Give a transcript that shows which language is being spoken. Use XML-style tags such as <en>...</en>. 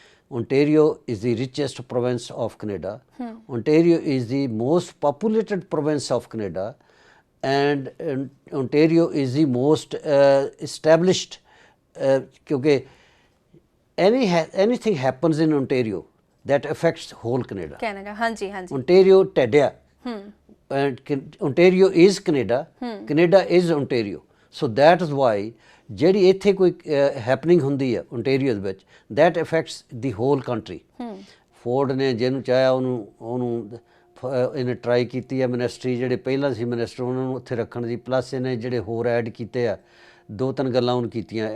<en>Ontario is the richest province of Canada. Ontario is the most populated province of Canada and Ontario is the most established,</en> <pa>ਕਿਉਂਕਿ</pa> <en>anything happens in Ontario that affects whole Canada.</en> <pa>ਹਾਂਜੀ।</pa> <en>Ontario ਢੱਡਿਆ and Ontario is Canada, Canada is Ontario. So that is why</en> <pa>ਜਿਹੜੀ ਇੱਥੇ ਕੋਈ happening ਹੁੰਦੀ ਹੈ Ontario ਦੇ ਵਿੱਚ,</pa> <en>that affects the whole country.</en> <pa>Ford ਨੇ ਜਿਹਨੂੰ ਚਾਹਿਆ ਉਹਨੂੰ ਇਹਨੇ ਟਰਾਈ ਕੀਤੀ ਹੈ ਮਿਨਿਸਟਰੀ, ਜਿਹੜੇ ਪਹਿਲਾਂ ਸੀ ਮਿਨਿਸਟਰ ਉਹਨਾਂ ਨੂੰ ਉੱਥੇ ਰੱਖਣ ਦੀ, ਪਲੱਸ ਇਹਨੇ ਜਿਹੜੇ ਹੋਰ ਐਡ ਕੀਤੇ ਆ, 2-3 ਗੱਲਾਂ ਉਹਨੇ ਕੀਤੀਆਂ।</pa>